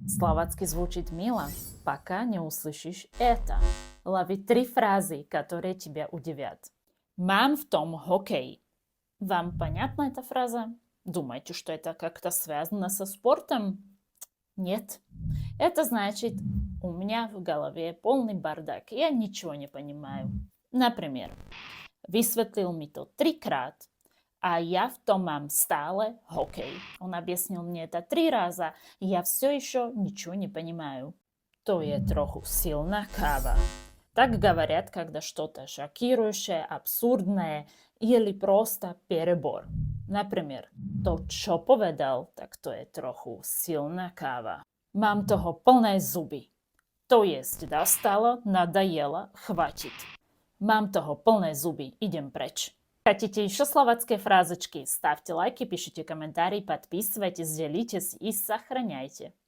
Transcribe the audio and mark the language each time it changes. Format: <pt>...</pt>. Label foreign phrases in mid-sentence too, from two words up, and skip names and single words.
<ru>Словацкий звучит мило, пока не услышишь это. Лови 3 фразы, которые тебя удивят.</ru> <sk>Mám v tom hokej.</sk> <ru>Вам понятна эта фраза? Думаете, что это как-то связано со спортом? Нет. Это значит, у меня в голове полный бардак, я ничего не понимаю.</ru> <sk>Например, vysvetlil mi to 3-krát, a ja v tom mám stále hokej.</sk> <ru>Он объяснил мне это 3 раза, и я все еще ничего не понимаю.</ru> <sk>То je trochu silná káva.</sk> <ru>Так говорят, когда что-то шокирующее, абсурдное или просто перебор. Например,</ru> <sk>to, čo povedal, tak to je trochu silná káva. Mám toho plné zuby.</sk> <ru>То есть достало, надоело, хватит.</ru> <sk>Mám toho plné zuby, idem preč.</sk> <ru>Хотите еще словацкие фразочки? Ставьте лайки, пишите комментарии, подписывайтесь, делитесь и сохраняйте.</ru>